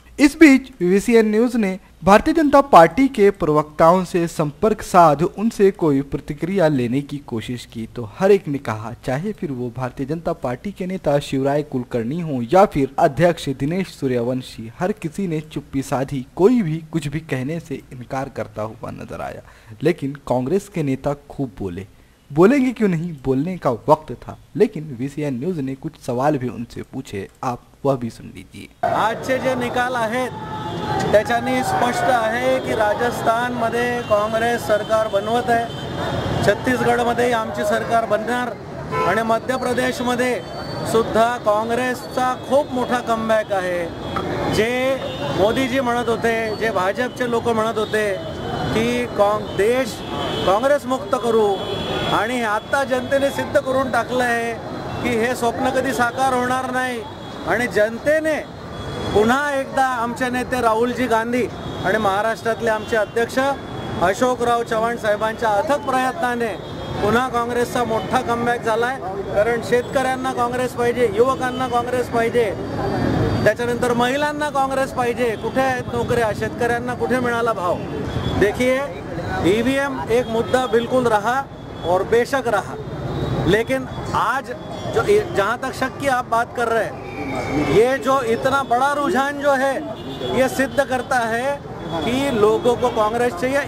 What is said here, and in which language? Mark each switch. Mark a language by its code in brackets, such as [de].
[hi] इस बीच VCN news ने Bharatiya Janata party के प्रवक्ताओं से संपर्क साध उनसे कोई प्रतिक्रिया लेने की कोशिश की, तो हर एक ने कहा, चाहे फिर वो भारतीय जनता पार्टी के नेता शिवराय कुलकर्णी हो या फिर अध्यक्ष दिनेश सूर्यवंशी, हर किसी ने चुप्पी साधी। कोई भी कुछ भी कहने से इनकार करता हुआ नजर आया। लेकिन कांग्रेस के नेता खूब बोलेंगे क्यों नहीं, बोलने का वक्त था। लेकिन VCN न्यूज ने कुछ सवाल भी उनसे पूछे, आप वह भी सुन लीजिए। [mr] आजचे जे निकाल आहेत त्याच्याने स्पष्ट आहे की राजस्थानमध्ये काँग्रेस सरकार बनवत आहे, छत्तीसगडमध्ये आमची सरकार बनणार आणि मध्य प्रदेशमध्ये सुद्धा काँग्रेसचा खूप मोठा कमबॅक आहे। जे मोदीजी म्हणत होते, जे भाजपचे लोक म्हणत होते की देश काँग्रेस मुक्त करू, आणि आता जनतेने सिद्ध करून टाकलं आहे की हे स्वप्न कधी साकार होणार नाही। आणि जनतेने पुन्हा एकदा आमचे नेते राहुलजी गांधी आणि महाराष्ट्रातले आमचे अध्यक्ष अशोकराव चव्हाण साहेबांच्या अथक प्रयत्नाने पुन्हा काँग्रेसचा मोठा कमबॅक झालाय। कारण शेतकऱ्यांना काँग्रेस पाहिजे, युवकांना काँग्रेस पाहिजे, त्याच्यानंतर महिलांना काँग्रेस पाहिजे। कुठे आहेत नोकऱ्या, शेतकऱ्यांना कुठे मिळाला भाव? [hi] देखिए, EVM एक मुद्दा बिल्कुल रहा और बेशक रहा, लेकिन आज जो जहाँ तक शक की आप बात कर रहे हैं, ये जो इतना बड़ा रुझान जो है ये सिद्ध करता है कि लोगों को कांग्रेस चाहिए।